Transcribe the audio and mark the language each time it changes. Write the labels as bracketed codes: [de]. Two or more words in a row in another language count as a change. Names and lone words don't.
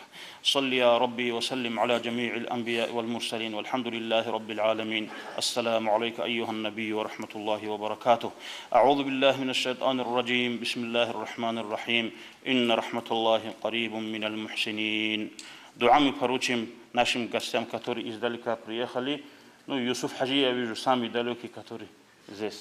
[ar] صل يا ربي وسلم على جميع الأنبياء والمرسلين والحمد لله رب العالمين. السلام عليك أيها النبي ورحمة الله وبركاته. أعوذ بالله من الشيطان الرجيم. بسم الله الرحمن الرحيم. إن رحمة الله قريب من المحسنين. [ru] дуами поручим нашим гостям, которые издалека приехали. Ну, Юсуф Хаджи, я вижу, самый далекий, который здесь.